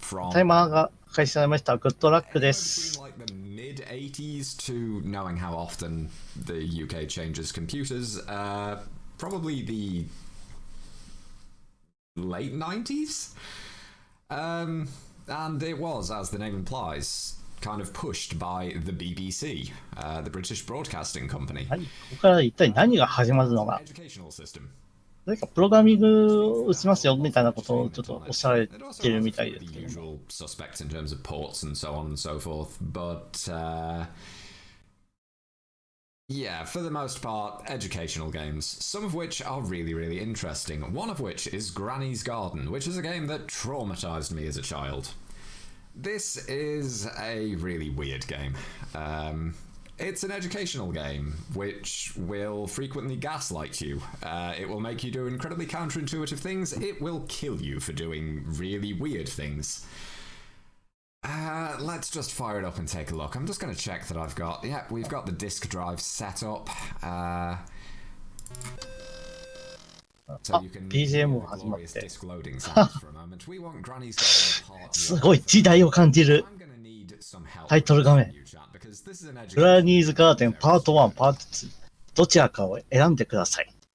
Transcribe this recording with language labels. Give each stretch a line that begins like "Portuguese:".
Japanese: タイマーが開始されました。グッドラックです。
English: mid-80s to knowing how often the UK changes computers, probably the late 90s, and it was, as the name implies, kind of pushed by the BBC, the British Broadcasting Company.
Japanese: はい、ここから一体何が始まるのか。何かプログラミングを打ちますよみたいなことをちょっとおっしゃられてるみたいですけども。
English: Suspects in terms of ports and so on and so forth, but yeah, for the most part, educational games, some of which are really, really interesting. One of which is Granny's Garden, which is a game that traumatized me as a child. This is a really weird game. It's an educational game, which will frequently gaslight you. It will make you do incredibly counterintuitive things. It will kill you for doing really weird things. Let's just fire it up and take a look. I'm just going to check that I've got... Yeah, we've got the disk drive set up. So you can
Japanese: BGM が始まって。
English: disk loading sounds for a moment. We want Granny's Garden Part 1.
Japanese: すごい時代を感じるタイトル画面。グラニーズガーデンパート1、パート2。どちらかを選んでください。